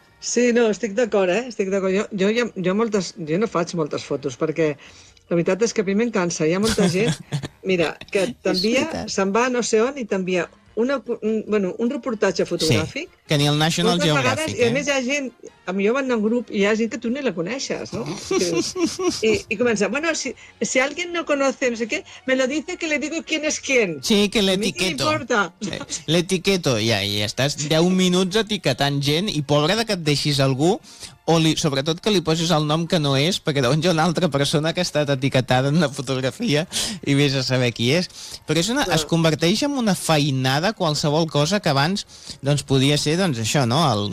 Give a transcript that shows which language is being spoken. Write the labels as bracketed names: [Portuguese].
[Catalan] Sí, no, estic d'acord, estic d'acord. Jo no faig moltes fotos, perquè la veritat és que a mi me'n cansa. Hi ha molta gent, mira, que t'envia, se'n va a no sé on i t'envia un reportatge fotogràfic. Sí, que ni el National Geographic. I a més hi ha gent, a mi jo van anar a un grup i hi ha gent que tu ni la coneixes, no? I comença, [Spanish] bueno, si alguien no conoce, no sé què, me lo dice que le digo quién es quién. [Catalan] Sí, que l'etiqueto. A mi què importa? Sí, l'etiqueto, ja estàs 10 minuts etiquetant gent i pobre de que et deixis algú o sobretot que li posis el nom que no és, perquè deuen ser una altra persona que ha estat etiquetada en una fotografia i vés a saber qui és. Però és una, es converteix en una feinada qualsevol cosa que abans doncs, podia ser doncs, això, no?